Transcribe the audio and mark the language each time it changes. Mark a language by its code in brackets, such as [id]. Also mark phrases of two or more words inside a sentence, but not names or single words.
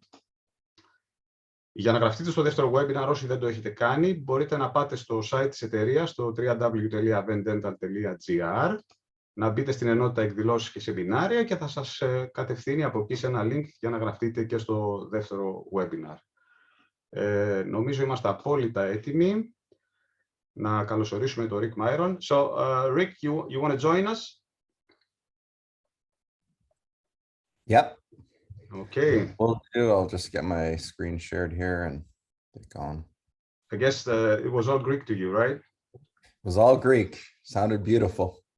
[el] Για να γραφτείτε στο δεύτερο webinar, όσοι δεν το έχετε κάνει, μπορείτε να πάτε στο site της εταιρείας, στο www.ventdental.gr, να μπείτε στην ενότητα εκδηλώσεις και σεμινάρια και θα σας κατευθύνει από εκεί σε ένα link για να γραφτείτε και στο δεύτερο webinar. Νομίζω είμαστε απόλυτα έτοιμοι να καλωσορίσουμε τον Rick Miron. [en] So, Rick, you want to join us? Yep. Okay. Will do. I'll just get my screen shared here and get going. I guess it was all Greek to you, right? It was all Greek. Sounded beautiful.